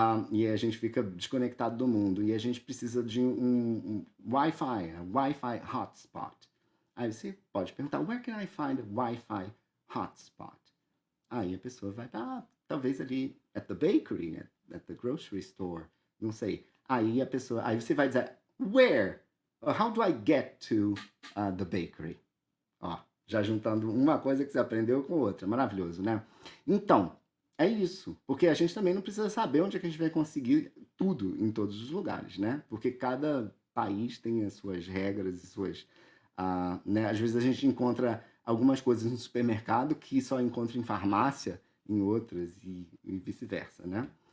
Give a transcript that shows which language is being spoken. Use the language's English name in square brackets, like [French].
[Portuguese] E a gente fica desconectado do mundo e a gente precisa de um Wi-Fi, Wi-Fi hotspot. Aí você pode perguntar, [English] where can I find a Wi-Fi hotspot? [Portuguese] Aí a pessoa vai estar, talvez ali at the bakery, at the grocery store, não sei. Aí você vai dizer, where? [English] How do I get to the bakery? [Portuguese] Ó, já juntando uma coisa que você aprendeu com outra, maravilhoso, né? Então, é isso, porque a gente também não precisa saber onde é que a gente vai conseguir tudo em todos os lugares, né? Porque cada país tem as suas regras e suas... né? Às vezes a gente encontra algumas coisas no supermercado que só encontra em farmácia, em outras, e vice-versa, né?